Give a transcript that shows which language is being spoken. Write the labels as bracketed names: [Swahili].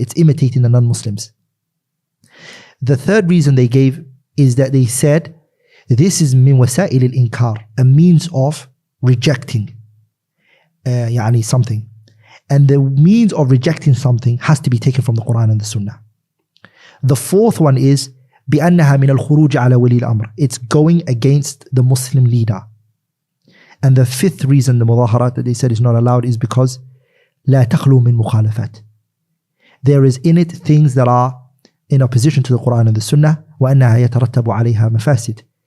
[English] It's imitating the non-Muslims. The third reason they gave is that they said this is [Arabic] min wasa'il al-inkar, [English] a means of rejecting something. And the means of rejecting something has to be taken from the Quran and the Sunnah. The fourth one is [Arabic] بِأَنَّهَا مِنَ الْخُرُوجِ عَلَى وَلِي الْأَمْرِ. [English] It's going against the Muslim leader. And the fifth reason the mudaharat that they said is not allowed is because [Arabic] لا تخلو من مخالفات. [English] There is in it things that are in opposition to the Quran and the Sunnah, [Arabic] وَأَنَّهَا يَتَرَتَّبُ عَلَيْهَا مَفَاسِدِ.